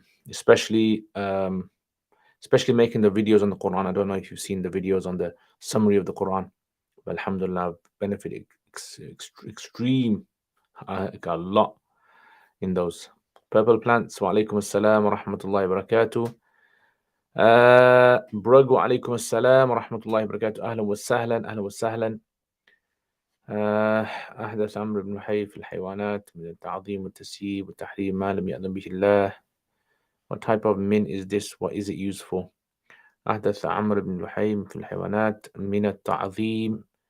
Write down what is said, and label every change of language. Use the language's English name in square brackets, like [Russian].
[English] Especially making the videos on the Quran. I don't know if you've seen the videos on the summary of the Quran. But alhamdulillah, I've benefited extreme, like a lot in those. [Arabic] Purple plants, wa alaikum assalam wa rahmatullahi wa barakatuh. Brug, wa alaikum assalam wa rahmatullahi wa barakatuh. Ahlan wa sahlan, ahlan wa sahlan. أحدث عمرو بن محي في الحيوانات من التعظيم والتسييب والتحريم ما لم يأذن به الله. [English] What type of min is this? What is it used for? [Arabic] أحدث عمرو بن محي في الحيوانات من التعظيم.